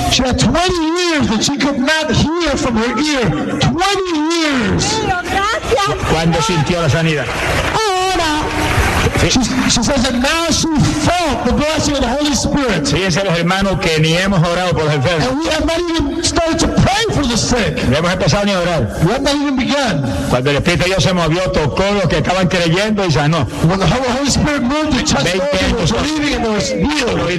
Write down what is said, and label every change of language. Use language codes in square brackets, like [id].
[en] She had 20 years that she could not hear from her ear. 20 years. [es] Mío, gracias. ¿Cuándo sintió la sanidad? Ahora. [en] She says that now she felt the blessing of the Holy Spirit. [es] Fíjense los hermanos que ni hemos orado por los enfermos. [en] And we have not even started to pray for the sick. [es] No hemos empezado ni a orar. [en] We have not even begun. [es] Cuando el Espíritu de Dios se movió, tocó los que estaban creyendo y sanó. [en] When the Holy Spirit moved, they touched those who were believing and they were healed.